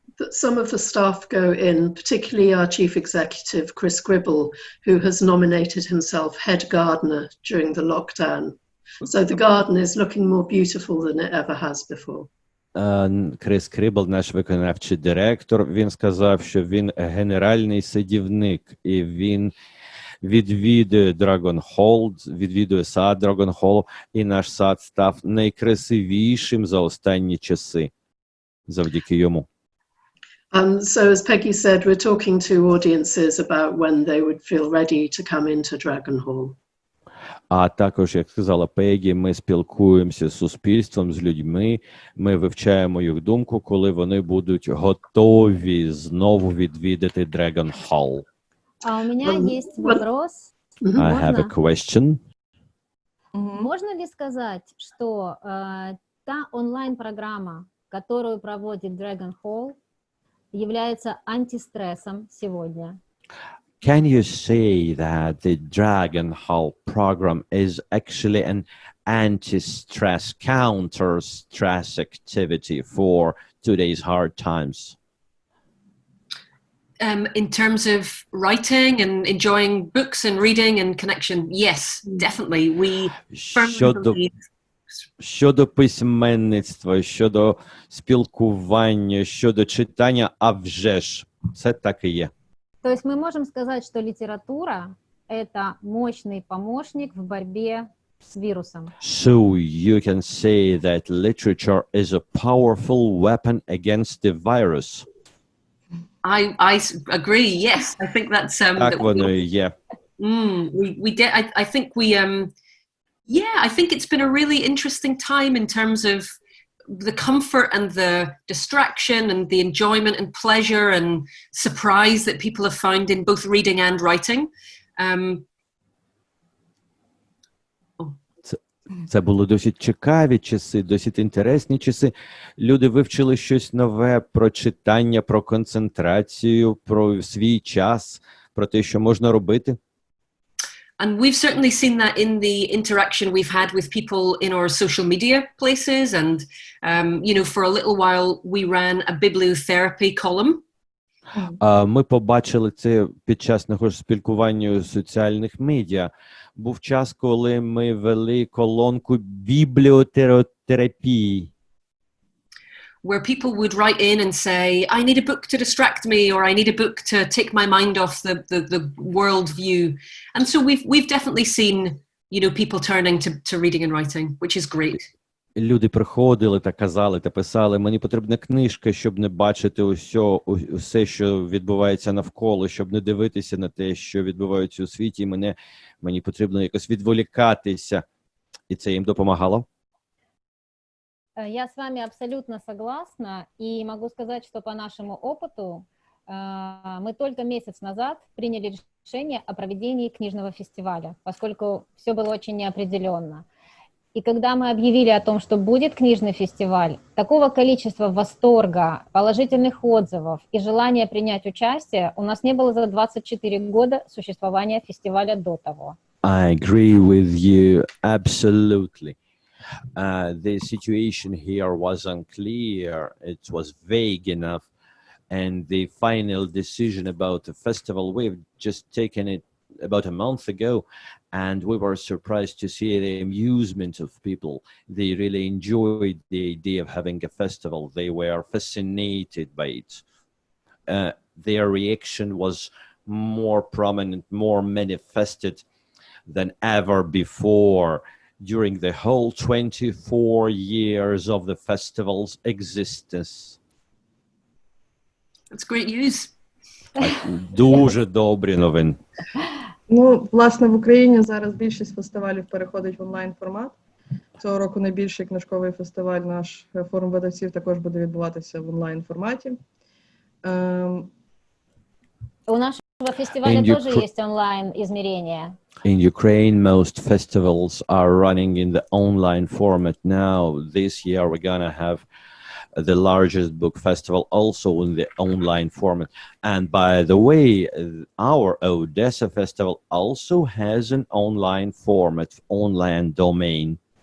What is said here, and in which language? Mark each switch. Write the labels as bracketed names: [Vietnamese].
[English] Some of the staff go in, particularly our chief executive, Chris Gribble, who has nominated himself head gardener during the lockdown. So the garden is looking more beautiful than it ever has before. [Ukrainian] Крис Крибл, наш виконавчий директор, він сказав, що він генеральний садівник, і він відвідує Dragon Hall, відвідує сад Dragon Hall, і наш сад став найкрасивішим за останні часи, завдяки йому. [English] So as Peggy said, we're talking to audiences about when they would feel ready to come into Dragon Hall. [Ukrainian] А також, як сказала Пеггі, ми спілкуємося з суспільством, з людьми, ми вивчаємо їх думку, коли вони будуть готові знову відвідати Dragon Hall. [Russian] А у меня есть вопрос. [English] I have a question. [Russian] Можно ли сказать, что та онлайн-программа, которую проводит Dragon Hall, является антистрессом сегодня? [English] Can you say that the Dragon Hall program is actually an anti-stress, counter-stress activity for today's hard times? In terms of writing and enjoying books and reading and connection, yes, definitely. We firmly believe. [Ukrainian] Щодо письменництва, щодо спілкування, щодо читання, а вже ж, це так і є. [Russian] То есть мы можем сказать, что литература – это мощный помощник в борьбе с вирусом. [English] So you can say that literature is a powerful weapon against the virus. I agree. Yes, I think that's [Ukrainian] Так воно і є. [English] We did. I think we I think it's been a really interesting time in terms of the comfort and the distraction and the enjoyment and pleasure and surprise that people have found in both reading and writing. [Ukrainian] Це були досить цікаві часи, досить інтересні часи. Люди вивчили щось нове про читання, про концентрацію, про свій час, про те, що можна робити. [English] And we've certainly seen that in the interaction we've had with people in our social media places. And, for a little while, we ran a bibliotherapy column. [Ukrainian] Ми побачили це під час нашого спілкування у соціальних медіа. Був час, коли ми вели колонку бібліотерапії. [English] Where people would write in and say, I need a book to distract me, or I need a book to take my mind off the world view. And so we've definitely seen, people turning to reading and writing, which is great. [Ukrainian] Люди приходили та казали, та писали, мені потрібна книжка, щоб не бачити усе, що відбувається навколо, щоб не дивитися на те, що відбувається у світі, мені потрібно якось відволікатися. І це їм допомагало. [Russian] Я с вами абсолютно согласна, и могу сказать, что по нашему опыту мы только месяц назад приняли решение о проведении книжного фестиваля, поскольку все было очень неопределенно. И когда мы объявили о том, что будет книжный фестиваль, такого количества восторга, положительных отзывов и желания принять участие у нас не было за 24 года существования фестиваля до того. [English] I agree with you absolutely. The situation here was unclear, it was vague enough, and the final decision about the festival, we've just taken it about a month ago, and we were surprised to see the amusement of people. They really enjoyed the idea of having a festival. They were fascinated by it. Their reaction was more prominent, more manifested than ever before during the whole 24 years of the festival's existence. That's great news. [Ukrainian] Дуже добрі новини. Ну, власне, в Україні зараз більшість фестивалів переходить в онлайн-формат. Цього року найбільший книжковий фестиваль, наш форум видавців, також буде відбуватися в онлайн-форматі. [Russian] У нашего фестиваля тоже есть онлайн-измерение. [English] In Ukraine, most festivals are running in the online format now. This year, we're gonna have the largest book festival also in the online format. And by the way, our Odessa festival also has an online format, online domain.